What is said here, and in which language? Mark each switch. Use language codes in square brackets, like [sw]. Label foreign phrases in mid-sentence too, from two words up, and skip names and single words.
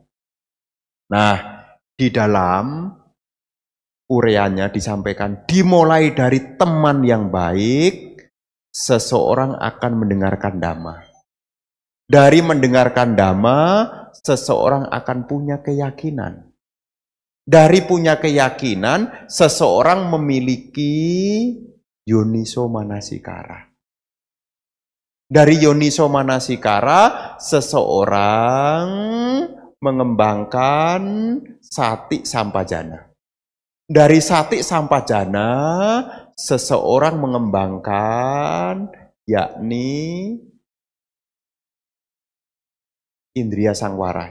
[id] Nah, di dalam ureannya disampaikan, dimulai dari teman yang baik, seseorang akan mendengarkan dhamma. Dari mendengarkan dhamma, seseorang akan punya keyakinan. Dari punya keyakinan, seseorang memiliki [pi] yoniso manasikara. Dari yoniso manasikara, [id] seseorang mengembangkan [pi] sati sampajana. [id] Dari [pi] sati sampajana, [id] seseorang mengembangkan yakni [pi] indria sangwara.